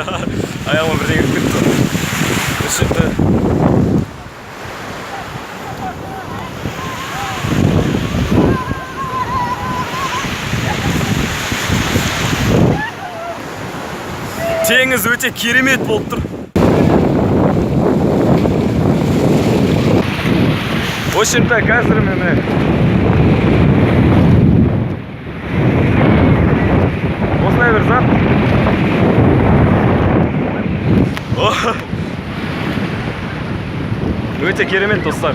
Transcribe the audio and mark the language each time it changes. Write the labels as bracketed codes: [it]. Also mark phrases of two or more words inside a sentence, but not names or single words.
[kk] Аяғыма бірдеңе кіріп кетті. Шынта. Теңіз өте керемет болып тұр. [ru] В общем-то, [kk] қазір мені осындай бір зат. Өте керемет достар.